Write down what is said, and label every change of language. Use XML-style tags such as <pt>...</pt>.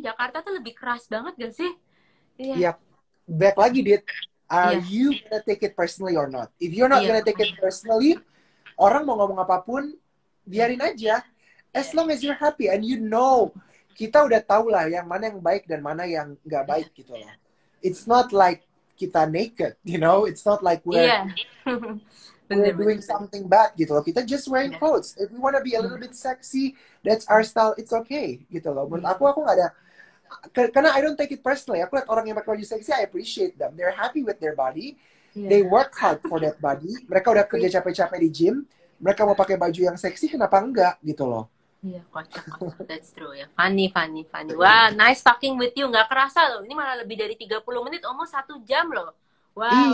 <id>Jakarta tuh lebih keras banget nggak sih? Iya. Back lagi, Dit.</id> <en>Are you gonna take it personally or not? If you're not gonna take it personally,</en> <id>orang mau ngomong apapun, biarin aja.</id> <en>As long as you're happy and you know,</en> <id>kita udah tahu lah yang mana yang baik dan mana yang nggak baik gitu loh.</id> <en>It's not like kita naked, you know. It's not like we're doing something bad</en> <id>gitu loh.</id> <en>Kita just wearing clothes. If we wanna be a little bit sexy, that's our style. It's okay</en> <id>gitu loh. Menurut aku nggak ada. Karena</id> <en>I don't take it personally.</en> <id>Aku lihat orang yang pakai baju seksi,</id> <en>I appreciate them. They're happy with their body. They work hard for that body.</en> <id>Mereka udah kerja capek-capek di gym. Mereka mau pakai baju yang seksi, kenapa enggak gitu loh. Iya, kocak.</id> <en>That's true</en> <id>ya. Funny.</id> <en>Wah, nice talking with you.</en> <id>Nggak kerasa loh. Ini malah lebih dari 30 menit, almost 1 jam loh. Wow.</id>